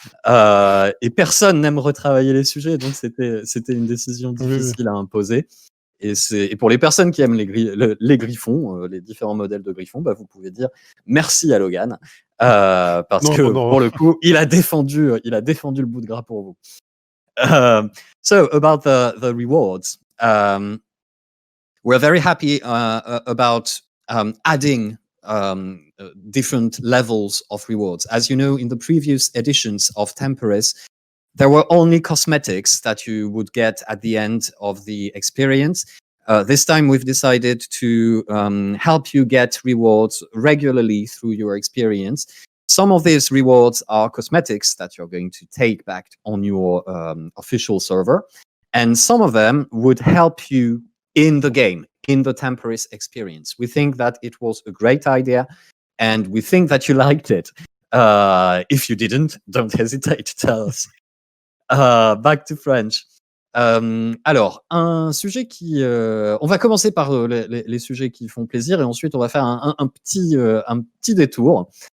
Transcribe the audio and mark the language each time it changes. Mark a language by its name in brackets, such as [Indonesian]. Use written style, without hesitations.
[French] Et personne n'aime retravailler les sujets, donc c'était une décision difficile à imposer. Et pour les personnes qui aiment les griffons, les différents modèles de griffons, bah, vous pouvez dire merci à Logan, parce que Non. pour le coup, il a défendu le bout de gras pour vous. [English] So about the rewards, we're very happy about adding different levels of rewards. As you know, in the previous editions of Temperis, there were only cosmetics that you would get at the end of the experience. This time we've decided to help you get rewards regularly through your experience. Some of these rewards are cosmetics that you're going to take back on your official server, and some of them would help you in the game, in the Temperis experience. We think that it was a great idea, and we think that you liked it. If you didn't, don't hesitate to tell us. Back to French. [French] Alors, un sujet qui... on va commencer par les sujets qui font plaisir, et ensuite on va faire un petit détour.